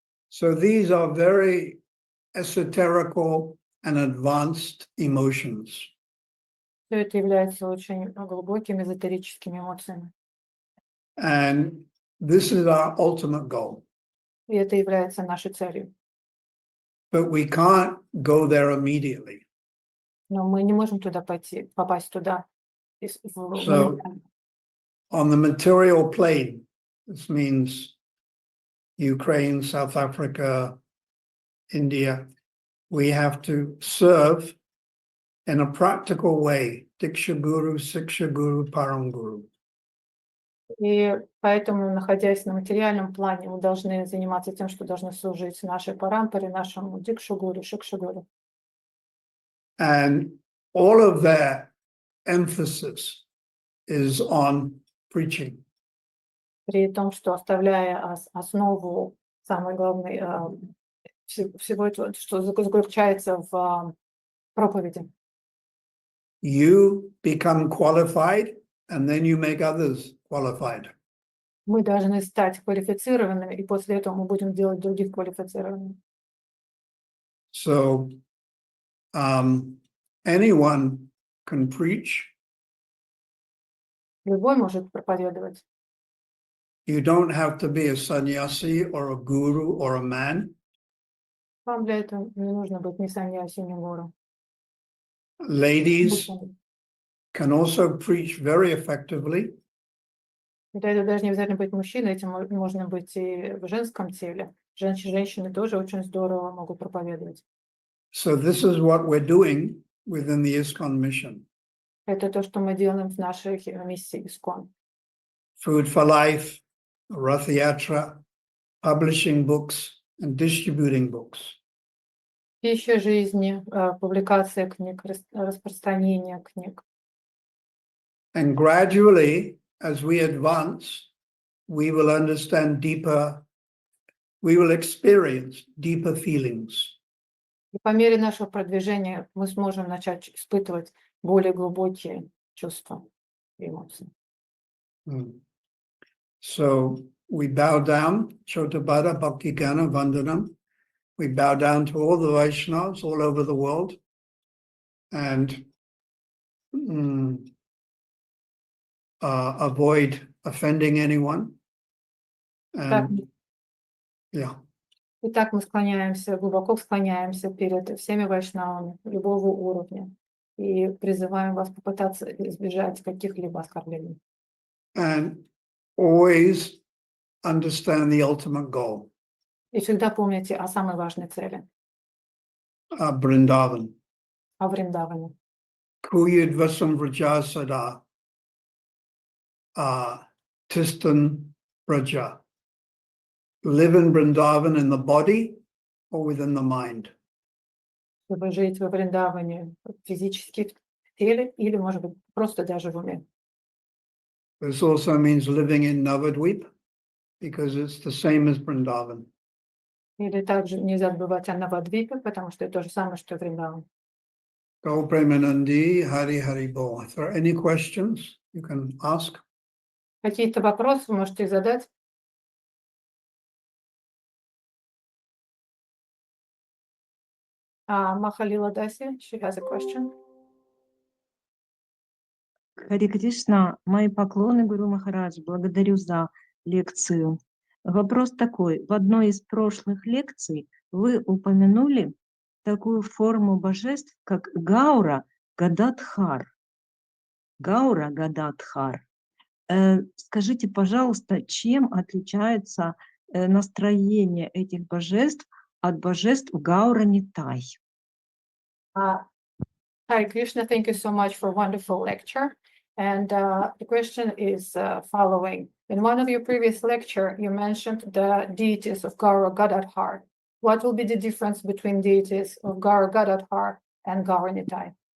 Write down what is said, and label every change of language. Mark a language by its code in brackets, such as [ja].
[en] So these are very esoterical and advanced emotions. [ru] Все это является очень глубокими эзотерическими эмоциями. [en] And this is our ultimate goal. [ru] И это является нашей целью. [en] But we can't go there immediately. [ru] Но мы не можем туда попасть туда. [en] So, on the material plane, this means Ukraine, South Africa, India, we have to serve in a practical way, Diksha Guru, Siksha Guru, Param Guru. [ru] И поэтому, находясь на материальном плане, мы должны заниматься тем, что должны служить нашей парампаре, нашему дикшагуру, шикшагуру. [en] And all of their emphasis is on preaching. [ru] При том, что оставляя основу, самое главное, всего этого, что заключается в проповеди. [en] You become qualified, and then you make others qualified. [ru] Мы должны стать квалифицированными, и после этого мы будем делать других квалифицированными. [en] So anyone can preach. [ru] Любой может проповедовать. [en] You don't have to be a sannyasi or a guru or a man. [ru] Вам для этого не нужно быть ни саньяси, ни гуру. [en] Ladies can also preach very effectively. [ru] Это даже не обязательно быть мужчиной, этим можно быть и в женском теле. Женщины тоже очень здорово могут проповедовать. [en] So this is what we're doing within the ISKCON mission. [ru] Это то, что мы делаем в нашей миссии ISKCON. [en] Food for Life, Rath Yatra, publishing books and distributing books. [ru] Пища жизни, публикация книг, распространение книг. [en] And gradually, as we advance, we will understand deeper, we will experience deeper feelings. [ru] И по мере нашего продвижения мы сможем начать испытывать более глубокие чувства и эмоции. [en] So we bow down, Chotabada Bhakti Gana Vandanam. We bow down to all the Vaishnavas all over the world and avoid offending anyone. And, yeah. [ru] Итак, мы склоняемся, глубоко склоняемся перед всеми вайшнавами любого уровня и призываем вас попытаться избежать каких-либо оскорблений. [en] And always understand the ultimate goal. [ru] И всегда помните о самой важной цели. [en] Vrindavan. [ru] О Вриндаване. [sa] Kuyidvasam Vrajasada Tistan Vraja. [en] Live in Vrindavan in the body or within the mind. [ru] Чтобы жить во Вриндаване физически в теле или, может быть, просто даже в уме. [en] This also means living in Navadvip because it's the same as Vrindavan. [ru] Или также нельзя забывать о Навадвипе, потому что это то же самое, что и Вриндаван. [bn] Go Premanandi, Hari Hari Bo. [en] If there are any questions, you can ask. [ru] Какие-то вопросы вы можете задать? [en] Махалила Даси, she has a question. [ru] Харе Кришна, мои поклоны, Гуру Махарадж, благодарю за лекцию. Вопрос такой. В одной из прошлых лекций вы упомянули такую форму божеств, как гаура, Гададхар. Гаура Гададхар. Скажите, пожалуйста, чем отличается настроение этих божеств от божеств Гаура Нитай? [en] Hi, Krishna, thank you so much for a wonderful lecture. And the question is following. In one of your previous lecture, you mentioned the deities of Gaura Gadadhar. What will be the difference between deities of Gaura Gadadhar and Gaura Nitai?